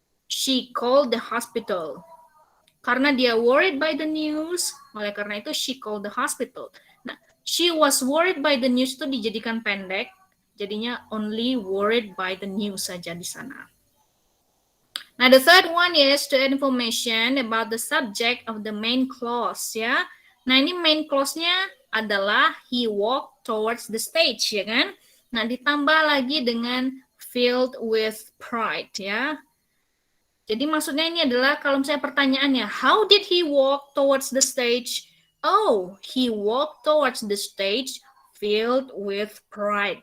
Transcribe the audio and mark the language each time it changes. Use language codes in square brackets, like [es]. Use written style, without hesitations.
[en] She called the hospital. [id] Karena dia [en] worried by the news, [id] oleh karena itu [en] she called the hospital. Nah, she was worried by the news [id] itu dijadikan pendek, jadinya [en] only worried by the news [id] saja di sana. [en] Nah, the third one is to add information about the subject of the main clause ya. Nah, [id] ini main clause-nya adalah [en] he walked towards the stage ya kan. [id] Nah, ditambah lagi dengan [en] filled with pride [id] ya. Jadi maksudnya ini adalah kalau misalnya pertanyaannya, [en] how did he walk towards the stage? Oh, he walked towards the stage filled with pride.